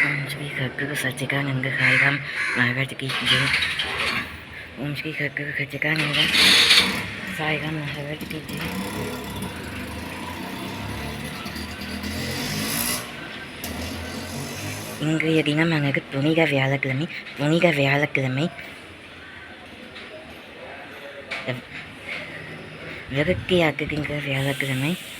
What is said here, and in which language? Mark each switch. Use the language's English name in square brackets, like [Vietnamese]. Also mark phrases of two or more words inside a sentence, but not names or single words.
[Hindi] श्री सद्गुरु सच्चिदानंद साईराम महाराज की जय। ओम श्री सद्गुरु सच्चिदानंद साईराम महाराज की जय। [Tamil] இன்றைய தினமானது புனித வியாழக்கிழமை. புனித வியாழக்கிழமை விரக்தியாக்குகின்ற வியாழக்கிழமை.